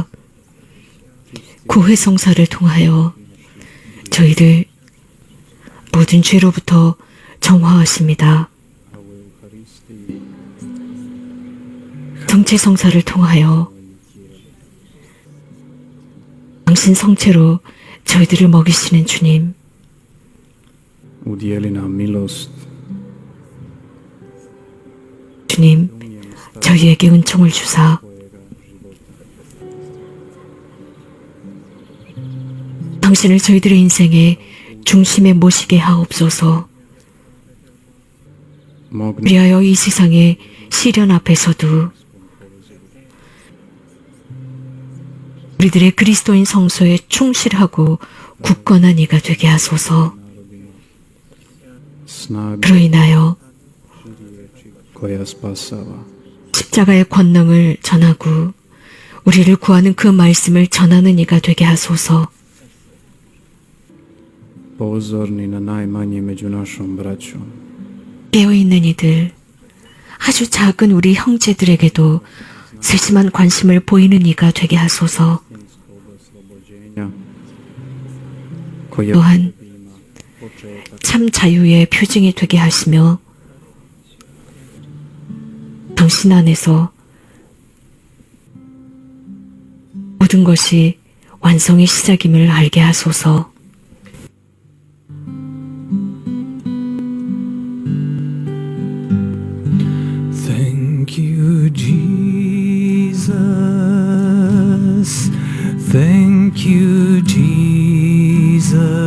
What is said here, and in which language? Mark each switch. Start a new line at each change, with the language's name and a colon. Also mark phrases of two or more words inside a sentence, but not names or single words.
Korean: 구회 성사를 통하여 저희를 모든 죄로부터 정화하십니다. 성체 성사를 통하여 당신 성체로 저희들을 먹이시는 주님,
Croatian: udijeli nam milost
Korean: 주님, 저희에게 은총을 주사 당신을 저희들의 인생의 중심에 모시게 하옵소서. 그리하여 이 세상의 시련 앞에서도 우리들의 그리스도인 성소에 충실하고 굳건한 이가 되게 하소서. 그로 인하여
Croatian: koja spasava.
Korean: 십자가의 권능을 전하고 우리를 구하는 그 말씀을 전하는 이가 되게 하소서.
Croatian: Pozorni na najmanje među našom braćom.
Korean: 깨어있는 이들, 아주 작은 우리 형제들에게도 세심한 관심을 보이는 이가 되게 하소서. 또한 참 자유의 표징이 되게 하시며 당신 안에서 모든 것이 완성의 시작임을 알게 하소서.
English: Thank you, Jesus. Thank you, Jesus.